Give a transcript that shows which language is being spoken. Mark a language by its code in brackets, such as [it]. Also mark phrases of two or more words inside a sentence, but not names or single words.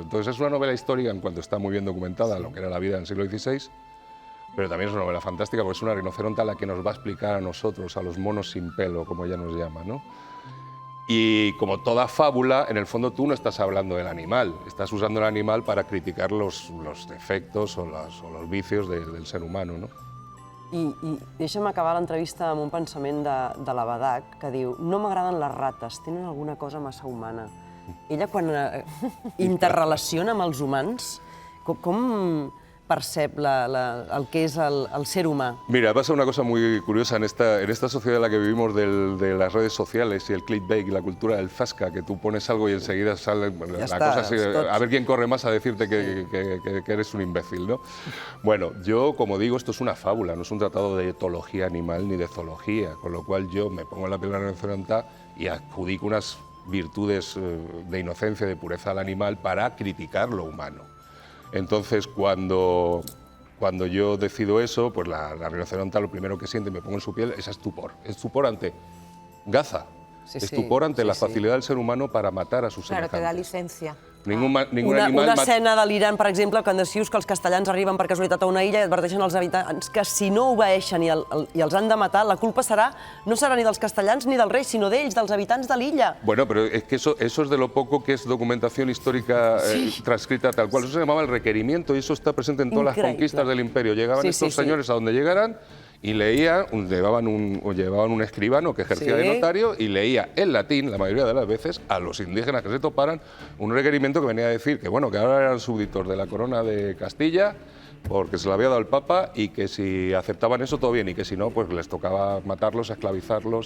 [es] Entonces es una novela histórica en cuanto está muy bien documentada, lo que era la vida en el siglo XVI, pero también es una novela fantástica porque es una rinoceronta la que nos va a explicar a nosotros, a los monos sin pelo, como ella nos llama, ¿no? Y como toda fábula, en el fondo tú no estás hablando del animal, estás usando el animal para criticar los defectos o los vicios del ser humano, ¿no? [ca] I deixa'm acabar l'entrevista amb un pensament de la Badac, que diu: no m'agraden les rates, tenen alguna cosa massa humana. Ella, quan interrelaciona amb els humans, com percep el que és el ser humà? [es] Mira, pasa una cosa muy curiosa en esta sociedad en la que vivimos de las redes sociales y el clickbait y la cultura del zasca, que tú pones algo y enseguida sale la cosa así, a ver quién corre más a decirte que eres un imbécil, ¿no? Bueno, yo, como digo, esto es una fábula, no es un tratado de etología animal ni de zoología, con lo cual yo me pongo en la piel de la rinoceronta y adjudico unas virtudes de inocencia, de pureza al animal para criticar lo humano. Entonces, cuando yo decido eso, pues la rinoceronta lo primero que siente y me pongo en su piel es estupor ante Gaza, estupor ante la facilidad del ser humano para matar a sus semejantes. Claro, te da licencia. Ningún animal... [ca] Una escena delirant, per exemple, quan dius que els castellans arriben per casualitat a una illa i adverteixen als habitants que si no obeeixen i els han de matar, la culpa no serà ni dels castellans ni dels reis, sinó d'ells, dels habitants de l'illa. [es] Bueno, pero es que eso es de lo poco que es documentación histórica transcrita tal cual. Eso se llamaba el requerimiento y eso está presente en todas las conquistas del imperio. Llegaban estos señores a donde llegaran y leían, llevaban un escribano que ejercía de notario y leía en latín, la mayoría de las veces, a los indígenas que se toparan, un requerimiento que venía a decir que, bueno, que ahora eran súbditos de la corona de Castilla, porque se lo había dado el Papa, y que si aceptaban eso todo bien, y que si no, pues les tocaba matarlos, esclavizarlos.